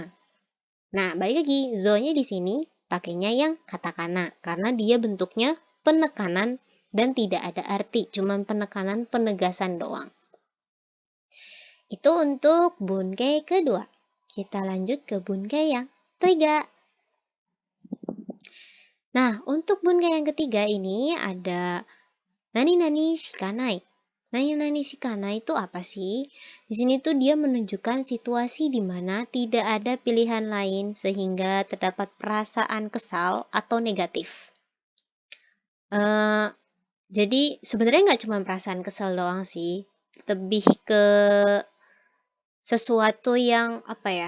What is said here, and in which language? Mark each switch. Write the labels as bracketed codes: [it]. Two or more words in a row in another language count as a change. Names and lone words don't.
[id] Nah, balik lagi, zo-nya di sini pakainya yang katakana karena dia bentuknya penekanan dan tidak ada arti, cuman penekanan penegasan doang. Itu untuk bunkai kedua. Kita lanjut ke bunkai yang ketiga. Nah, untuk bunkai yang ketiga ini ada [ja] 何々しかない. 何々しかない [id] itu apa sih? Di sini tuh dia menunjukkan situasi di mana tidak ada pilihan lain sehingga terdapat perasaan kesal atau negatif. Jadi sebenarnya nggak cuma perasaan kesal doang sih, lebih ke sesuatu yang apa ya?